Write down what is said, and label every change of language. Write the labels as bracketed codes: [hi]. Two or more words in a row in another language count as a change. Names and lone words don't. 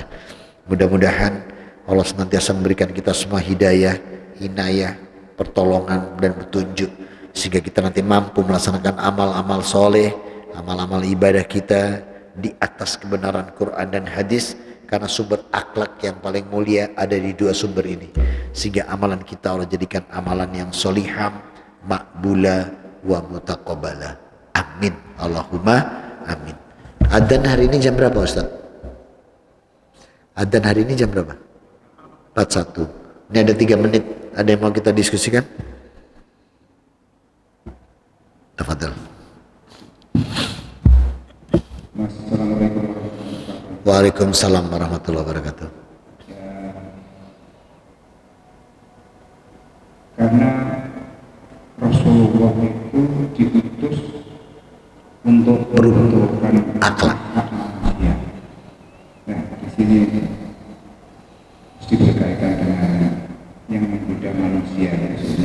[id] Mudah-mudahan Allah senantiasa memberikan kita semua hidayah, inayah, pertolongan dan petunjuk, sehingga kita nanti mampu melaksanakan amal-amal soleh, amal-amal ibadah kita di atas kebenaran Quran dan hadis. Karena sumber akhlak yang paling mulia ada di 2 sumber ini, sehingga amalan kita Allah jadikan amalan yang soliham, [ar] مقبولة ومتقبلة. آمين، اللهم آمين. [id] Adzan hari ini jam berapa Ustaz? Adzan hari ini jam berapa? 41. Ini ada 3 menit. Ada yang mau kita diskusikan? Tafadhal. Assalamualaikum. [ar] وعليكم السلام ورحمة الله وبركاته. [id] Karena Rasulullah itu diutus untuk membentukkan Akhlak. manusia. Nah, di sini mesti berkaitan dengan yang menggoda manusia, maksudnya